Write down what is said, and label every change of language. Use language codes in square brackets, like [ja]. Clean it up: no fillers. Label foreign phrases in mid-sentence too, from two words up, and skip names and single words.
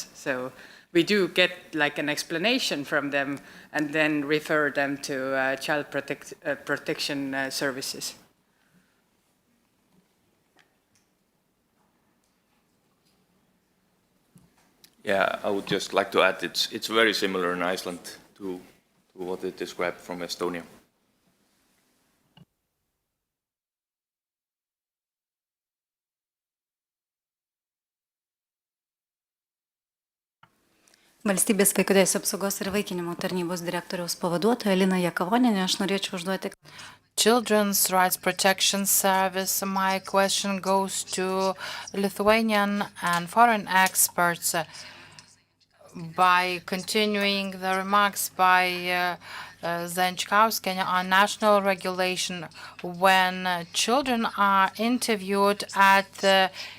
[en] So we do get like an explanation from them and then refer them to child protection services. Yeah, I would just like to add it's very similar in Iceland to what it described from Estonia. [lt] Valstybės vaiko teisių apsaugos ir įvaikinimo tarnybos direktoriaus pavaduotoja Lina Jakavonienė, aš norėčiau užduoti. [en] Children's Rights Protection Service, my question goes to Lithuanian and foreign experts. By continuing the remarks by Zanchkauskienė on national regulation, when children are interviewed at the